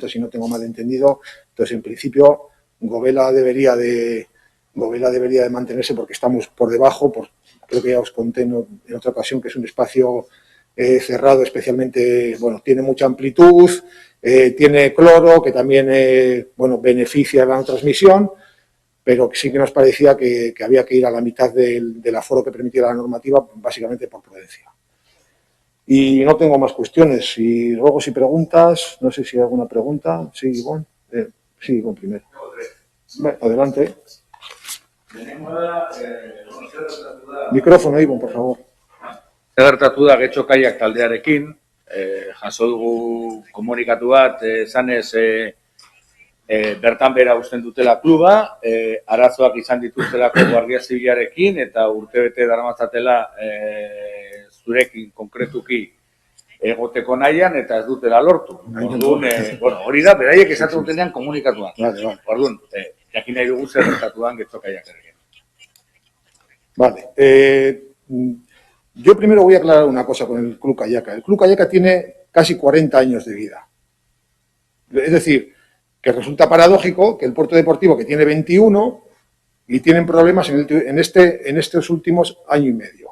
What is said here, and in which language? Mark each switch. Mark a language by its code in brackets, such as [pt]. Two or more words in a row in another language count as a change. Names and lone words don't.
[es] si no tengo mal entendido, entonces en principio Govela debería de mantenerse porque estamos por debajo, creo que ya os conté en otra ocasión que es un espacio cerrado especialmente, bueno, tiene mucha amplitud, tiene cloro que también, beneficia la transmisión, pero sí que nos parecía que había que ir a la mitad del aforo que permitiera la normativa, básicamente por prudencia. Y no tengo más cuestiones. Y ruegos y preguntas, no sé si hay alguna pregunta. Sí, Ivonne. Sí, Ivonne primero. Bueno, adelante. Micrófono, Ivonne, por favor. [eu] Zer gertatu da Getxo Kaiak taldearekin, jaso dugu komunikatu bat, esanez bertan bera uzten dutela kluba, arazoak izan dituztelako Guardia Zibilarekin eta urtebete daramatzatela zurekin konkretuki egoteko nahian eta ez dutela lortu. Orduan, hori da, beraiek esaten dutenean komunikatuan. Orduan, jakin nahi dugu zer gertatuan Getxo Kaiakekin. [es] Vale. Yo primero voy a aclarar una cosa con el Club Kayaka. El Club Kayaka tiene casi 40 años de vida. Es decir, que resulta paradójico que el puerto deportivo, que tiene 21, y tienen problemas en estos últimos año y medio.